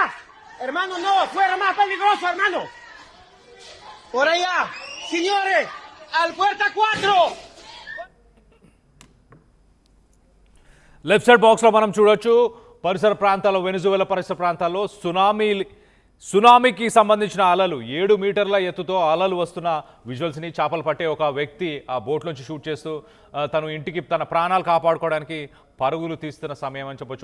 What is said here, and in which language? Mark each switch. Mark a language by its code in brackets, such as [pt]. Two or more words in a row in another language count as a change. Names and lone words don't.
[es] Hermano, no, afuera más peligroso, hermano. Por allá. Señores, al puerta 4. [en] left side [te] బాక్స్లో మనం చూడొచ్చు పరిసర ప్రాంతాల్లో, వెనిజువేలా పరిసర ప్రాంతాల్లో సునామీకి సంబంధించిన అలలు 7 మీటర్ల ఎత్తుతో అలలు వస్తున్న విజువల్స్ని చేపలు పట్టే ఒక వ్యక్తి ఆ బోట్లోంచి షూట్ చేస్తూ తను ఇంటికి తన ప్రాణాలు కాపాడుకోవడానికి పరుగులు తీస్తున్న సమయం అని చెప్పొచ్చు.